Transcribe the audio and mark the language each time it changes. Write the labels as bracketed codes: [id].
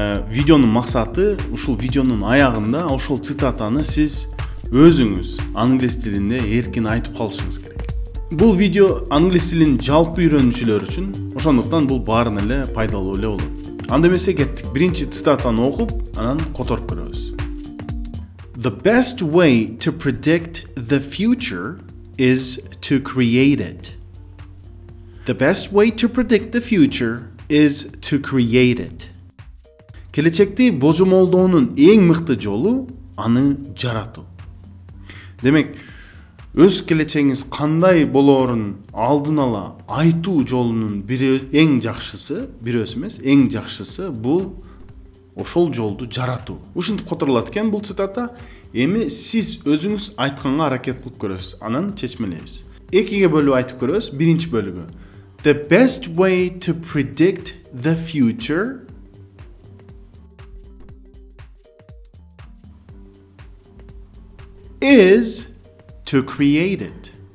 [ky] Видеонун максаты ушул видеонун аягында ошол цитатаны сиз өзүңүз англис тилинде эркин айтып калышыңыз керек. Бул видео англис тилин жалпы үйрөнүүчүлөр үчүн, ошондуктан бул баарына эле пайдалуу эле болот. Анда эмесе кеттик. Биринчи цитатаны окуп, анан которуп көрөбүз. [en] The best way to predict the future is to create it. The best way to predict the future is to create it. [ky] Келечекти божомолдоонун эң мыкты жолу аны жаратуу. Демек, өз келечегиңиз кандай болоорун алдын ала айтуу жолунун бири эң жакшысы, бирөөсү эмес, эң жакшысы бул ошол жолду жаратуу. Ушинтип которулат экен бул цитата. Эми сиз өзүңүз айтканга аракет кылып көрөсүз. Анан чечмелейбиз. Экиге бөлүп айтып көрөбүз. Биринчи бөлүгү. [en] The best way to predict the future is to create it.